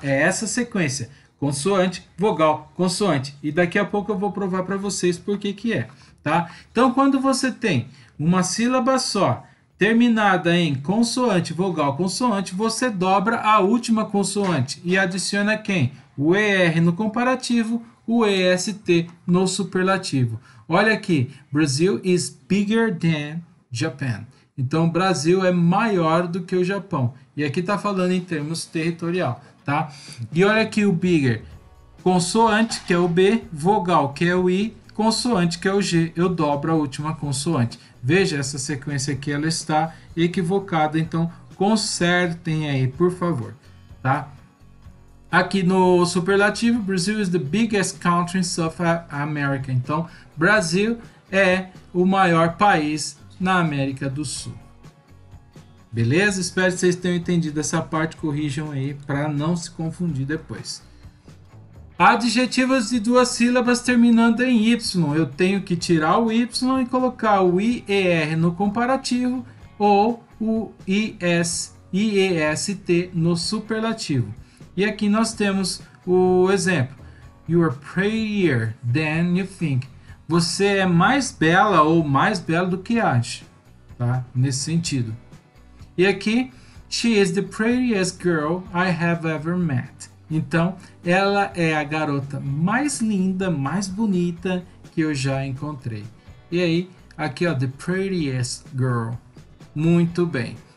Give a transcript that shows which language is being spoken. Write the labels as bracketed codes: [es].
[pt] É essa sequência, consoante, vogal, consoante. E daqui a pouco eu vou provar para vocês por que é. Tá? Então, quando você tem uma sílaba só, terminada em consoante, vogal, consoante, você dobra a última consoante e adiciona quem? O ER no comparativo, o EST no superlativo. Olha aqui, [en] Brazil is bigger than Japan. [pt] Então, o Brasil é maior do que o Japão. E aqui está falando em termos territorial. Tá? E olha aqui o bigger, consoante, que é o B, vogal, que é o I, consoante, que é o G, eu dobro a última consoante. Veja, essa sequência aqui, ela está equivocada, então consertem aí, por favor, tá? Aqui no superlativo, [en] Brazil is the biggest country in South America. [pt] Então, Brasil é o maior país na América do Sul. Beleza? Espero que vocês tenham entendido essa parte, corrijam aí para não se confundir depois. Adjetivos de duas sílabas terminando em Y. Eu tenho que tirar o Y e colocar o IER no comparativo ou o IEST no superlativo. E aqui nós temos o exemplo. [en] You are prettier than you think. [pt] Você é mais bela ou mais belo do que acha. Tá? Nesse sentido. E aqui, [en] she is the prettiest girl I have ever met. [pt] Então, ela é a garota mais linda, mais bonita que eu já encontrei. E aí, aqui ó, [en] the prettiest girl. [pt] Muito bem.